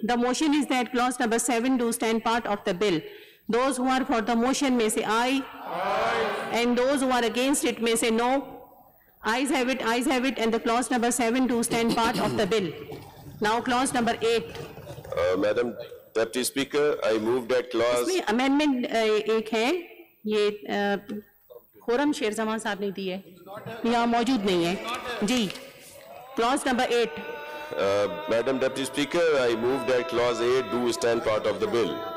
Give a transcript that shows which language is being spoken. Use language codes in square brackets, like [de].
[en] The motion is that clause number 7 do stand part of the bill. Those who are for the motion may say aye. And those who are against it may say no. Ayes have it, and the clause number 7 do stand part of the bill. Now clause number 8. Madam Deputy Speaker, I move that clause. [hi] इसमें amendment एक है, ये खोरम शेर जमान साहब ने दी है. यहाँ मौजूद नहीं है जी। Clause number 8। [en] Madam Deputy Speaker, I move that clause 8 do stand part of the bill.